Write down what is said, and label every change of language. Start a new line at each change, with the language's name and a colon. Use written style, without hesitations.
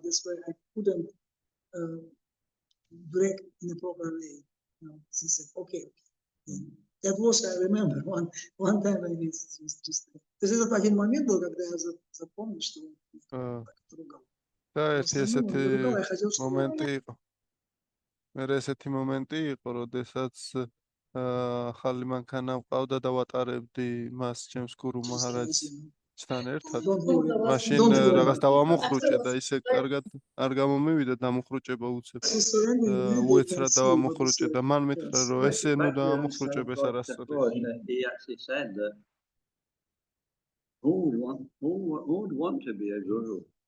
English: That's why I couldn't brake in a proper way. She said, okay. That was, I remember, one time I just this is
Russian: один момент был, когда я запомнил, что он ругал.
Georgian: და ერთი ესეთი
Russian: ругал, я хотел, чтобы
Georgian: მომენტი იყო. მე ესეთი მომენტი იყო, როდესაც ახალი მანქანა მყავდა და ვატარებდი მას ჩემს გურუ მაჰარაჯთან ერთად. მაშინ რაღაც დავამუხრუჭე და ისე კარგად არ გამომივიდა დამუხრუჭება უცებ. უეცრად დავამუხრუჭე და მან მითხრა, რომ ესე ნუ დავამუხრუჭებ, ეს არასწორია.
English: He actually said that who would want to be a guru?